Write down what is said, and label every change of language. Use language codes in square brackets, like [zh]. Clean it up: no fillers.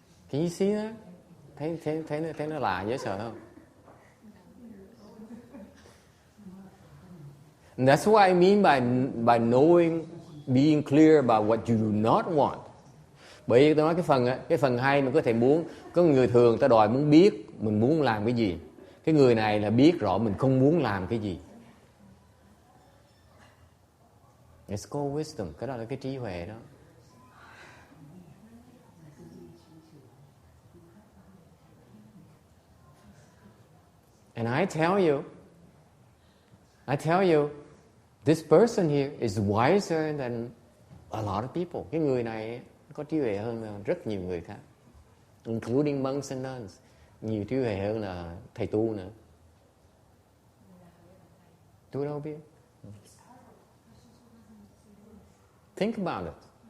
[en] Can you see that? [vi] Thấy nó lạ dễ sợ không? [en] And that's what I mean by knowing, being clear about what you do not want. [vi] Bởi vì tôi nói cái phần hay mình có thể muốn, có người thường ta đòi muốn biết mình muốn làm cái gì. Cái người này là biết rõ mình không muốn làm cái gì. [en] It's called wisdom. [vi] Cái đó là cái trí huệ đó. [en] And I tell you, this person here is wiser than a lot of people. [vi] Cái người này có trí huệ hơn rất nhiều người khác, [en] including monks and nuns. [vi] Nhiều trí huệ hơn là thầy tu nữa. Tôi đâu biết. [en] Think about it.